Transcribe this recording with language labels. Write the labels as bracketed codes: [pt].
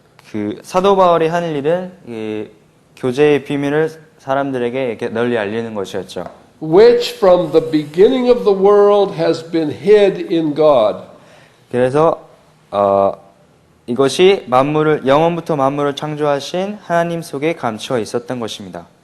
[ko] 그 사도 바울이 하는 일은 이 교제의 비밀을 사람들에게 이렇게 널리 알리는 것이었죠. [en] Which from the beginning of the world has been hid in God. [ko] 그래서 이것이 영원부터 만물을 창조하신 하나님 속에 감추어 있었던 것입니다.